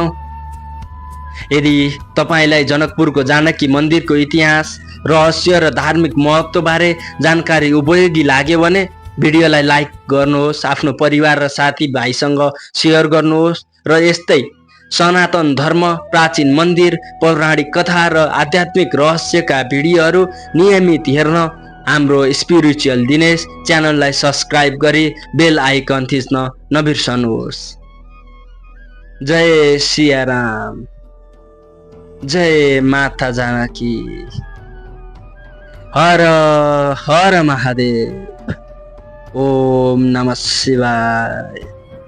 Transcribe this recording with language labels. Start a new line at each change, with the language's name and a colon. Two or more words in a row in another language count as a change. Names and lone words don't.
Nepali: यदि तपाईलाई जनकपुरको जानकी मन्दिरको इतिहास, रहस्य र धार्मिक महत्त्वबारे जानकारी उपयोगी लाग्यो भने भिडियोलाई लाइक गर्नुहोस्, आफ्नो परिवार र साथीभाइसँग सेयर गर्नुहोस् र यस्तै सनातन धर्म, प्राचीन मन्दिर, पौराणिक कथा र आध्यात्मिक रहस्यका भिडियोहरू नियमित हेर्न हाम्रो स्पिरिचुअल दिनेश च्यानललाई सब्स्क्राइब गरी
English: bell icon
Nepali: थिच्न नबिर्सनुहोस्। जय सियाराम, जय माता जानकी, हर हर महादेव,
Sanskrit: ओम नमः शिवाय।